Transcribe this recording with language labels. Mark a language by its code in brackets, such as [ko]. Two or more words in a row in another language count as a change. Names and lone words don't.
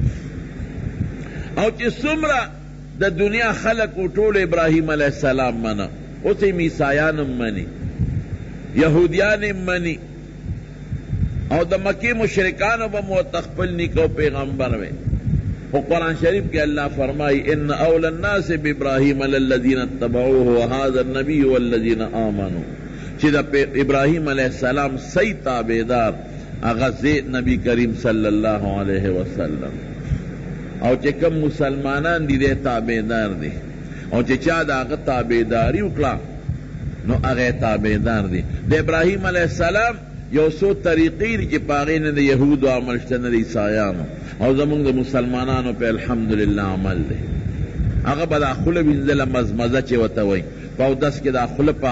[ps] او چې څومره د دنیا خلق ټول ابراہیم [ar] علیہ السلام [ps] منه اوس یې عیسایان هم مني یهودیان هم مني او د مکې مشرکانو به مو خپل نیکو پیغمبر وی و [ur] قرآن شریف کے اللہ فرمائی [ar] ان اول الناس بابراہیم الذین اتبعوه وهذا النبی والذین آمنوا [ps] چې د ابراہیم [ar] علیہ السلام [ps] صحیح تابعدار هغه نبی کریم [ar] صلی اللہ علیہ وسلم [ps] او چې کوم مسلمانان دي د تابعدار دي او چې چا د هغه تابعداري وکړه نو هغه تابعدار دي د ابراہیم [ar] علیہ السلام [ps] یو څو طریقې دي چې په هغې نه د یهودو عمل شته نه د عیسایانو او زمونږ د مسلمانانو په الحمدلله عمل دی هغه به دا خوله وینځله مزمزه چې ورته وایي په اودس کې دا خوله په